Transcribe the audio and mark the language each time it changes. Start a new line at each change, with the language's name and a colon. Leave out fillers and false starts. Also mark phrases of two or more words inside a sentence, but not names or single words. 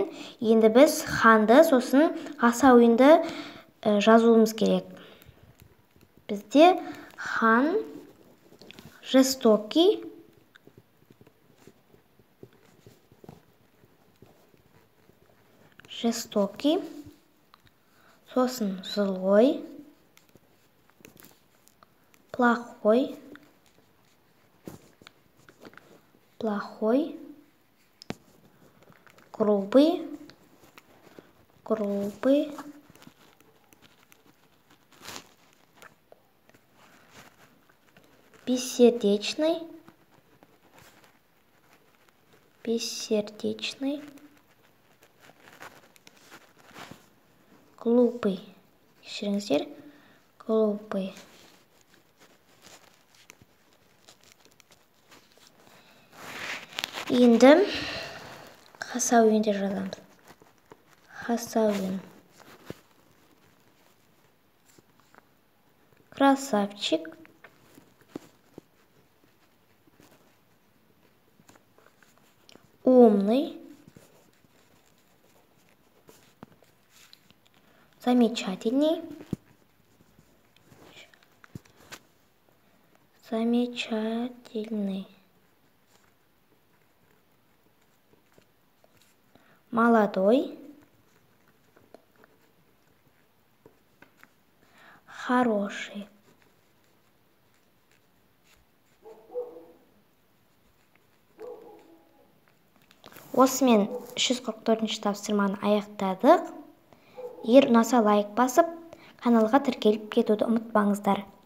Kazakh: Енді біз ханды, сосын ғасауинді жазуымыз керек. Бізде хан жестокий, сосын злой,
Russian: плохой, грубый, бессердечный, глупый.
Kazakh: Кешіріңіздер, глупый. Енді ғасауинді жазамыз.
Russian: Ғасауин. Красавчик. Умный. Замечательный. Молодой. Хороший.
Kazakh: Осымен 344-ші тапсырманы аяқтадық. Егер ұнаса лайк басып, каналға тіркеліп кетуді ұмытпаңыздар.